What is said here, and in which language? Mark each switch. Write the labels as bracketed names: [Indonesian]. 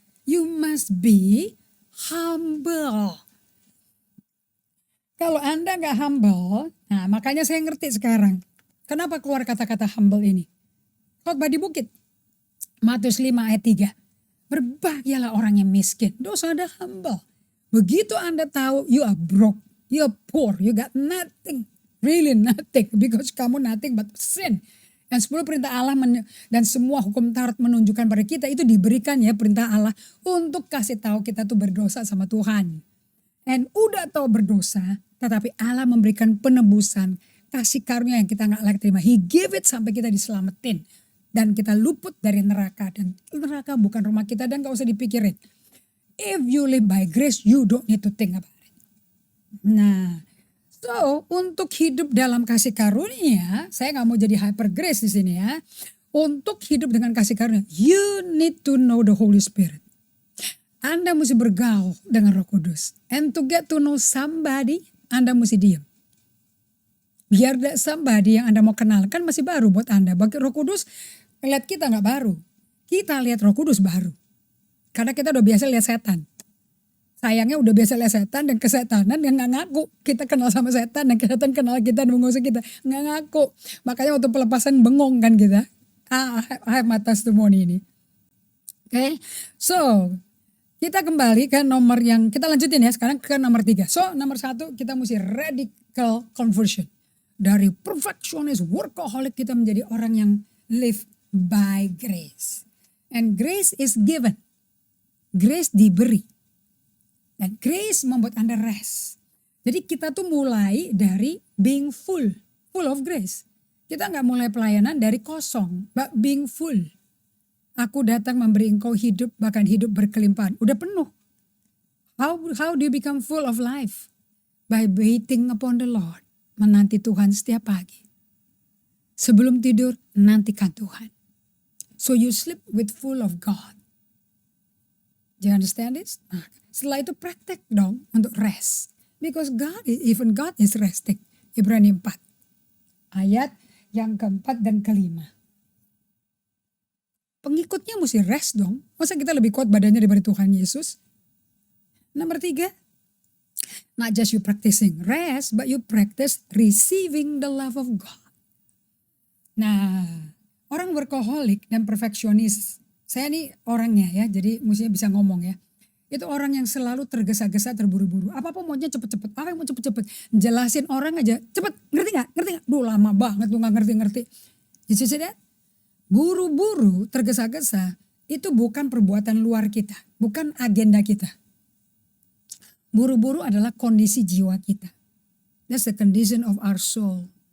[English] You must be humble. [Indonesian] Kalau Anda gak humble, nah makanya saya ngerti sekarang. Kenapa keluar kata-kata humble ini? Khotbah di bukit. Matius 5 ayat 3. Berbahagialah orang yang miskin. Dosa Anda humble. Begitu Anda tahu [English] you are broke, you are poor, you got nothing. Really nothing. Because kamu nothing but sin. [Indonesian] Dan 10 perintah Allah dan semua hukum Taurat menunjukkan pada kita itu diberikan ya perintah Allah untuk kasih tahu kita tuh berdosa sama Tuhan. Dan udah tahu berdosa, tetapi Allah memberikan penebusan, kasih karunia yang kita gak layak terima. He give it sampai kita diselamatin. Dan kita luput dari neraka. Dan neraka bukan rumah kita dan gak usah dipikirin. [English] If you live by grace, you don't need to think about it. [Indonesian] Nah, so untuk hidup dalam kasih karunia, saya gak mau jadi hyper grace di sini ya. Untuk hidup dengan kasih karunia, [English] you need to know the Holy Spirit. [Indonesian] Anda mesti bergaul dengan Roh Kudus. [English] And to get to know somebody, [Indonesian] Anda mesti diam. Biar that somebody yang Anda mau kenal, kan masih baru buat Anda. Bagi Roh Kudus, lihat kita gak baru. Kita lihat Roh Kudus baru. Karena kita udah biasa lihat setan. Sayangnya udah biasa lihat setan dan kesetanan yang gak ngaku. Kita kenal sama setan dan setan kenal kita dan mengusik kita. Gak ngaku. Makanya waktu pelepasan bengong kan kita. I have my testimony ini. Okay, so kita kembali ke nomor yang, kita lanjutin ya sekarang ke nomor 3. So nomor 1 kita mesti radical conversion. Dari perfectionist, workaholic kita menjadi orang yang live by grace. [English] And grace is given. [Indonesian] Grace diberi. Dan grace membuat Anda rest. Jadi kita tuh mulai dari being full of grace. Kita gak mulai pelayanan dari kosong, but being full. Aku datang memberi engkau hidup, bahkan hidup berkelimpahan. Udah penuh. [English] How do you become full of life? By waiting upon the Lord. [Indonesian] Menanti Tuhan setiap pagi. Sebelum tidur, nantikan Tuhan. [English] So you sleep with full of God. Do you understand this? [Indonesian] Nah, setelah itu praktek dong untuk rest. [English] Because even God is resting. [Indonesian] Ibrani 4. Ayat yang keempat dan kelima. Pengikutnya mesti rest dong. Masa kita lebih kuat badannya daripada Tuhan Yesus? Nomor 3. [English] Not just you practicing rest, but you practice receiving the love of God. [Indonesian] Nah, orang workaholic dan perfeksionis. Saya nih orangnya ya, jadi mestinya bisa ngomong ya. Itu orang yang selalu tergesa-gesa, terburu-buru. Apa-apa maunya cepet-cepet, apa yang mau cepet-cepet. Jelasin orang aja, cepet, ngerti gak? Ngerti gak? Duh lama banget lu gak ngerti-ngerti. [English] You see that? [Indonesian] Buru-buru, tergesa-gesa, itu bukan perbuatan luar kita. Bukan agenda kita. Buru-buru adalah kondisi jiwa kita. [English] That's the condition of our soul.